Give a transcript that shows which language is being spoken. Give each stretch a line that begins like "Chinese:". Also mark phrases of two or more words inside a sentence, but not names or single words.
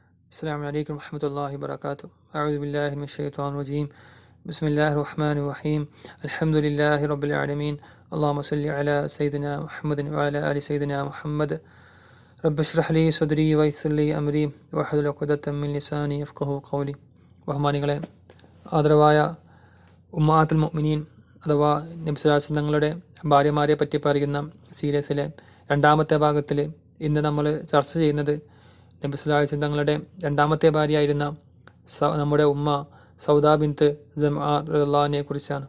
Arabic: السلام عليكم ورحمة الله وبركاته. أعوذ بالله من الشيطان الرجيم. بسم الله الرحمن الرحيم. الحمد لله رب العالمين. اللهم صل على سيدنا محمد وعلى آل سيدنا محمد. رب اشرح لي صدري ويسر لي أمري واحلل عقدة من لساني يفقهوا قولي.
Malayalam: ബഹുമാനികളെ, ആദരവായ
Arabic: أمهات المؤمنين
Malayalam: അഥവാ നബി
Arabic: صلى الله عليه وسلم
Malayalam: തങ്ങളുടെ ഭാര്യമാരെ പറ്റി പറയുന്ന സീരീസിലെ രണ്ടാമത്തെ ഭാഗത്തിൽ ഇന്ന് നമ്മൾ ചർച്ച ചെയ്യുന്നത് നബി
Arabic: صلى الله عليه وسلم
Malayalam: തങ്ങളുടെ രണ്ടാമത്തെ ഭാര്യയായിരുന്ന നമ്മുടെ ഉമ്മ സൗദാ ബിൻത്ത് സമ്ആ
Arabic: رضي الله عنها
Malayalam: കുറിച്ചാണ്.